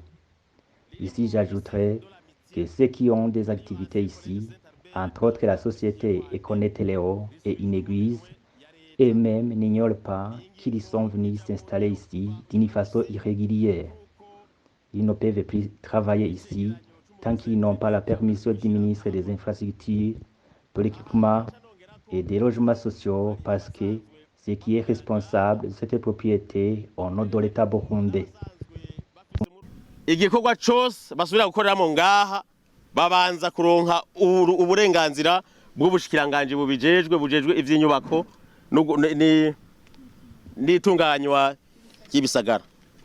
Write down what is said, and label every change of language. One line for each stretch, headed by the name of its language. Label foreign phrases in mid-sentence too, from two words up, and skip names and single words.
French: Ici, j'ajouterai que ceux qui ont des activités ici, entre autres la société Econet Léo et une église, eux-mêmes n'ignorent pas qu'ils sont venus s'installer ici d'une façon irrégulière. Ils ne peuvent plus travailler ici tant qu'ils n'ont pas la permission du ministre des Infrastructures, de l'Équipement et des Logements sociaux parce que c'est qui est responsable de cette propriété au nom de l'État burundais.
Rundi: Igikorwa cyose basubira gukoreramo ngaha babanza kuronka uburenganzira bw'ubushikiranganje bujejwe ivy'inyubako n'itunganywa ry'ibisagara.